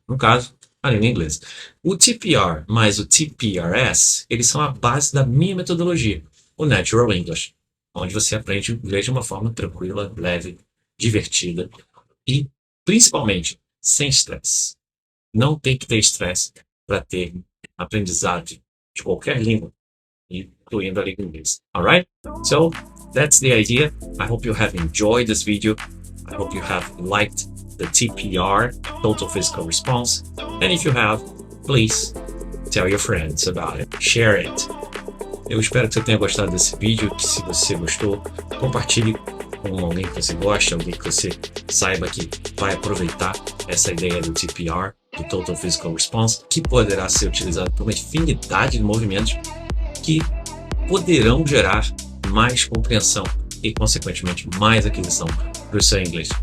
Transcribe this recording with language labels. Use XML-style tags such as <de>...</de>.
<pt>No caso, a língua inglesa. O TPR mais o TPRS, eles são a base da minha metodologia, o Natural English, onde você aprende inglês de uma forma tranquila, leve, divertida e, principalmente, sem estresse. Não tem que ter estresse para ter aprendizado de qualquer língua, incluindo a língua inglesa.</pt> <en>Alright? So, that's the idea. I hope you have enjoyed this video. I hope you have liked the TPR, Total Physical Response. And if you have, please tell your friends about it. Share it.</en> <pt>Eu espero que você tenha gostado desse vídeo, que se você gostou, compartilhe com alguém que você gosta, alguém que você saiba que vai aproveitar essa ideia do TPR, do Total Physical Response, que poderá ser utilizado por uma infinidade de movimentos que poderão gerar mais compreensão e, consequentemente, mais aquisição para o seu inglês.</pt>